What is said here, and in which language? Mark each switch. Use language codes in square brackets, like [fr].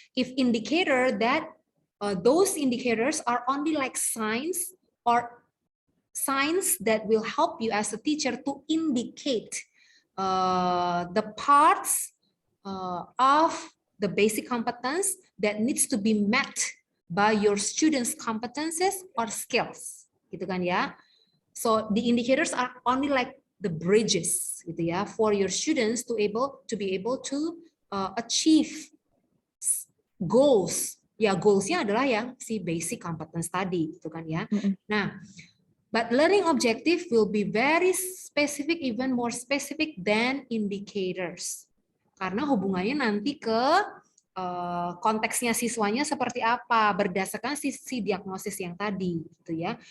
[en] If indicator that those indicators are only like signs or signs that will help you as a teacher to indicate the parts of the basic competence that needs to be met by your students' competences or skills, [id] gitu kan ya? [en] So the indicators are only like the bridges, [id] gitu ya, [en] for your students to be able to achieve goals. [id] Ya, goalsnya adalah yang si basic competence tadi, gitu kan ya. [en] Nah, but learning objective will be very specific, even more specific than indicators. [id] Karena hubungannya nanti ke konteksnya siswanya seperti apa berdasarkan si diagnosis yang tadi, gitu ya.